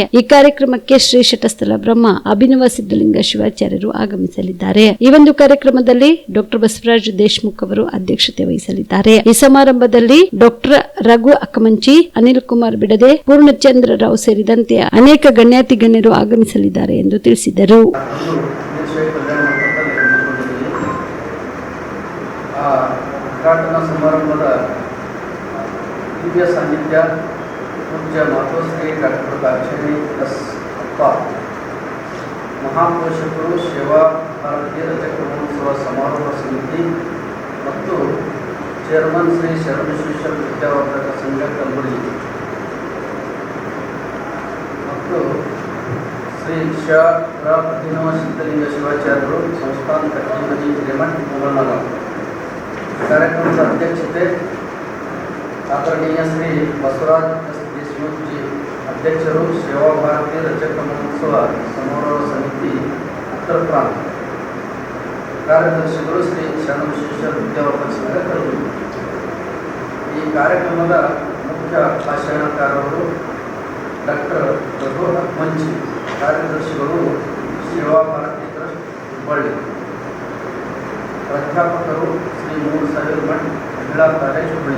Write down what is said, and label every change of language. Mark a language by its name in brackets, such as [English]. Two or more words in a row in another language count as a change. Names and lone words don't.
[Kannada] ಈ ಕಾರ್ಯಕ್ರಮಕ್ಕೆ ಶ್ರೀ ಶಟಸ್ಥಲ ಬ್ರಹ್ಮ ಅಭಿನವ ಸಿದ್ದಲಿಂಗ ಶಿವಾಚಾರ್ಯರು ಆಗಮಿಸಲಿದ್ದಾರೆ. ಈ ಒಂದು ಕಾರ್ಯಕ್ರಮದಲ್ಲಿ ಡಾಕ್ಟರ್ ಬಸವರಾಜ್ ದೇಶಮುಖ್ ಅವರು ಅಧ್ಯಕ್ಷತೆ ವಹಿಸಲಿದ್ದಾರೆ. ಈ ಸಮಾರಂಭದಲ್ಲಿ ಡಾಕ್ಟರ್ ರಘು ಅಕ್ಕಮಂಚಿ, ಅನಿಲ್ ಕುಮಾರ್ ಬಿಡದೆ, ಪೂರ್ಣಚಂದ್ರ ರಾವ್ ಸೇರಿದಂತೆ ಅನೇಕ ಗಣ್ಯಾತಿ ಗಣ್ಯರು ಆಗಮಿಸಲಿದ್ದಾರೆ ಎಂದು ತಿಳಿಸಿದರು. पूज्य मातोश्री डॉक्टर दाक्षिणी एस अप्पा महापोषकರು ಸೇವಾ ಭಾರತೀಯ ರಜತ ಮಹೋತ್ಸವ ಸಮಾರೋಹ ಸಮಿತಿ ಮತ್ತು ಚೇರ್ಮನ್ ಶ್ರೀ ಶರಣಬಸವೇಶ್ವರ ವಿದ್ಯಾವರ್ಧಕ ಸಂಘ ಕಲಬುರಗಿ ಮತ್ತು ಶ್ರೀ ಅಭಿನವ ಸಿದ್ದಲಿಂಗ ಶಿವಾಚಾರ್ಯರು ಸಂಸ್ಥಾನ ಕಟ್ಟಿಮನಿ ರೇಮಂಡ್ ಮುಗಳನಗ ಕಾರ್ಯಕ್ರಮದ ಅಧ್ಯಕ್ಷತೆ ಆದರಣೀಯ ಶ್ರೀ ಬಸವರಾಜ್ जी अध्यक्षರು ಸೇವಾ ಭಾರತೀಯ ರಜತ ಮಹೋತ್ಸವ ಸಮಾರೋಹ ಸಮಿತಿ ಉತ್ತರ ಪ್ರಾಂತ ಕಾರ್ಯದರ್ಶಿಗಳು ಶ್ರೀ ಶರಣಬಸವೇಶ್ವರ ವಿದ್ಯಾವರ್ಧಕ ಸಂಘ ಕಲಬುರಗಿ. ಈ ಕಾರ್ಯಕ್ರಮದ ಮುಖ್ಯ ಭಾಷಣಕಾರರು ಡಾಕ್ಟರ್ ರಘು ಅಕ್ಕಮಂಚಿ, ಕಾರ್ಯದರ್ಶಿಗಳು ಸೇವಾ ಭಾರತಿ ಟ್ರಸ್ಟ್ ಹುಬ್ಬಳ್ಳಿ, ಪ್ರಾಧ್ಯಾಪಕರು ಶ್ರೀ ಮೂರು ಸಾವಿರ ಮಠ್ ಮಹಿಳಾ ಕಾಲೇಜ್ ಹುಬ್ಬಳ್ಳಿ.